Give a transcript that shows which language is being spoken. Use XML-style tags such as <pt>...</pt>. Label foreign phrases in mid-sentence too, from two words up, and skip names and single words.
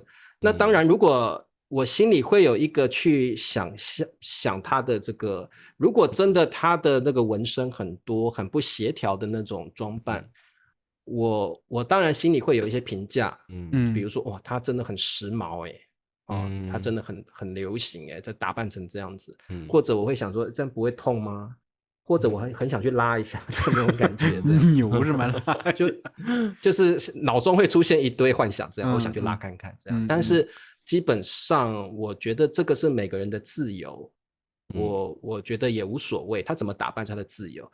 <zh>那當然如果我心裡會有一個去想他的這個，如果真的他的那個紋身很多，很不協調的那種裝扮，我當然心裡會有一些評價，比如說哇，他真的很時髦他真的很流行這打扮成這樣子，或者我會想說這樣不會痛嗎？或者我很想去拉一下那種感覺，牛是嗎？就是腦中會出現一堆幻想，這樣我想去拉看看這樣，但是。基本上我覺得這個是每個人的自由，我覺得也無所謂，他怎麼打扮是他的自由。</zh>